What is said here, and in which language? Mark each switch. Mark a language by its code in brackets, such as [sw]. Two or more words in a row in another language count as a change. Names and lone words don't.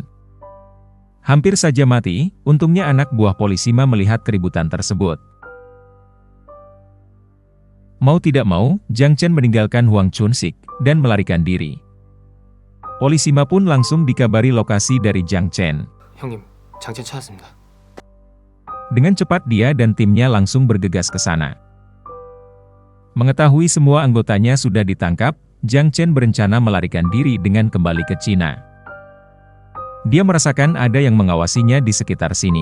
[id] Hampir saja mati, untungnya anak buah polisi Ma melihat keributan tersebut. Mau tidak mau, Jiang Chen meninggalkan Huang Chunsik, dan melarikan diri. Polisi Ma pun langsung dikabari lokasi dari Jiang Chen. [ko] 형님, 장첸 찾았습니다. [id] Dengan cepat dia dan timnya langsung bergegas ke sana. Mengetahui semua anggotanya sudah ditangkap, Jiang Chen berencana melarikan diri dengan kembali ke Cina. Dia merasakan ada yang mengawasinya di sekitar sini.